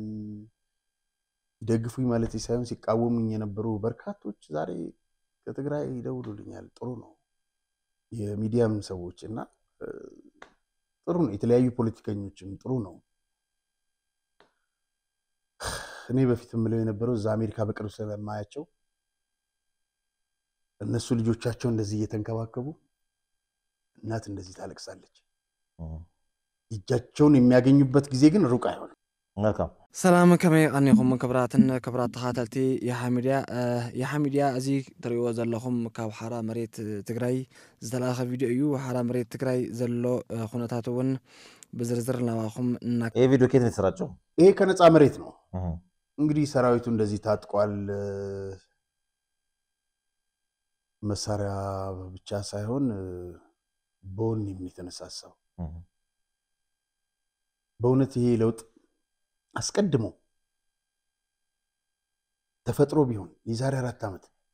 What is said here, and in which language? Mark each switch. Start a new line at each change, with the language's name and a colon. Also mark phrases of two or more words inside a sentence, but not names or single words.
Amharic: ይደግፉኝ ማለት ሳይሆን ሲቃወሙኝ የነበሩ በርካቶች ዛሬ ከትግራይ ይደውሉልኛል ጥሩ ነው የሚዲያም ሰዎች እና ጥሩ ነው የተለያዩ ፖለቲከኞችም ጥሩ ነው እኔ በፊት ምለው የነበረው እዛ አሜሪካ በቅርብ ስለማያቸው እነሱ ልጆቻቸው እንደዚህ እየተንከባከቡ እናት እንደዚህ ታለቅሳለች እጃቸውን የሚያገኙበት ጊዜ ግን ሩቅ አይሆንም መልካም
Tigrinya: ሰላም ከመይ ቀኒኹም ክብራትን ክብራት ተኻተልቲ የሓ ሚድያ እዚ ትሪእዎ ዘለኹም ካብ ሓራ መሬት ትግራይ ዝተላኸ ቪድዮ እዩ ሓራ መሬት ትግራይ ዘሎ ኩነታት እውን በዝርዝር ናባኹም
Amharic: ይሄ ቪዲዮ ከየት ነው የተሰራጨው ይሄ ከነፃ መሬት ነው እንግዲህ ሰራዊቱ እንደዚህ ታጥቋል መሳሪያ ብቻ ሳይሆን በወኔም የተነሳሳው በእውነት ይሄ ለውጥ አስቀድሞ ተፈጥሮ ቢሆን የዛሬ 4 ዓመት